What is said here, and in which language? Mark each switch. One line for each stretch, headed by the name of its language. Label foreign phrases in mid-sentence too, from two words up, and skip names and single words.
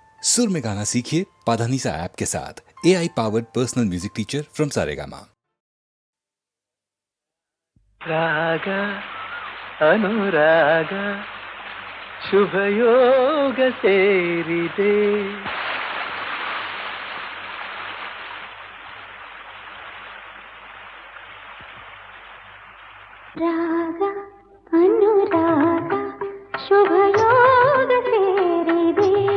Hindi: सुर में गाना सीखिए पाधानीसा ऐप के साथ।
English: AI powered personal music teacher from
Hindi: सारेगामा।
Kannada: ರಾಗ ಅನುರಾಗ ಶುಭಯೋಗ ಸೇರಿದೆ. ರಾಗ ಅನುರಾಗ ಶುಭಯೋಗ ಸೇರಿದೆ.